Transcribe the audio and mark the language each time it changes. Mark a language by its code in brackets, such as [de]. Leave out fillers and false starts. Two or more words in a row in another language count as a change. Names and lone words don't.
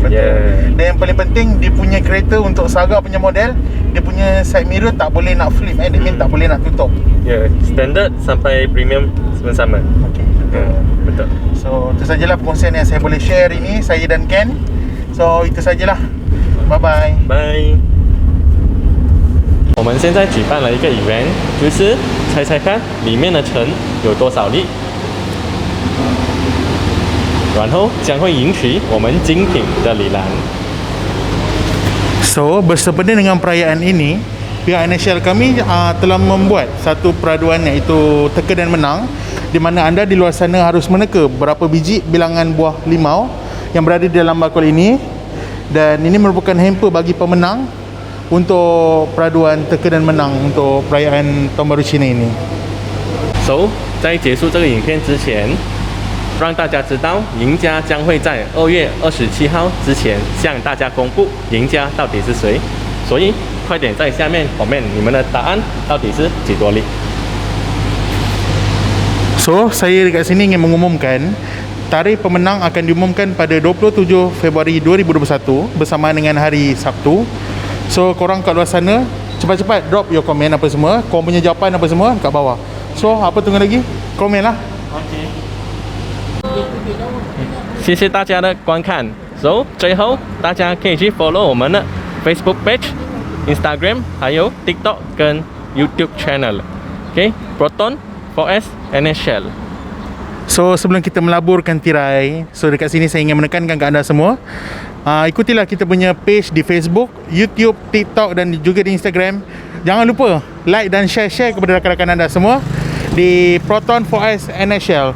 [ms] Dan yang paling penting, dia punya kereta untuk Saga punya model, dia punya [en] side mirror [ms] tak boleh nak flip Dia mean tak boleh nak tutup. Standard sampai premium sama. Betul. So itu sajalah perkongsian yang saya boleh share hari ni, saya dan Ken. So itu sajalah. [en] Bye bye. Bye. [zh] 我们现在举办了一个 event， 就是猜猜看里面的橙有多少粒，然后将会赢取我们精品的礼篮。 [ms] So bersempena dengan perayaan ini, pihak NSL kami telah membuat satu peraduan iaitu teka dan menang, di mana anda di luar sana harus meneka berapa biji bilangan buah limau yang berada di dalam bakul ini, dan ini merupakan hamper bagi pemenang untuk peraduan teka dan menang untuk perayaan Tahun Baru Cina ini. [zh] So 在结束这个影片之前，让大家知道赢家将会在2月27号之前向大家公布赢家到底是谁，所以快点在下面comment你们的答案到底是几多粒。 [ms] So saya dekat sini ingin mengumumkan tarikh pemenang akan diumumkan pada 27 Februari 2021 bersamaan dengan hari Sabtu. So korang kat luar sana cepat-cepat [en] drop your comment [ms] apa semua, korang punya jawapan apa semua kat bawah. So apa tunggu lagi? Komen lah. [zh] 谢谢大家的观看。So 最后大家可以去 follow 我们的 Facebook page、Instagram 还有 TikTok 跟 YouTube channel。OK Proton 4S NSL。 [ms] So sebelum kita melaburkan tirai, so dekat sini saya ingin menekankan ke anda semua, ikutilah kita punya page di Facebook, YouTube, TikTok dan juga di Instagram. Jangan lupa like dan share kepada rakan-rakan anda semua di Proton 4S NSL.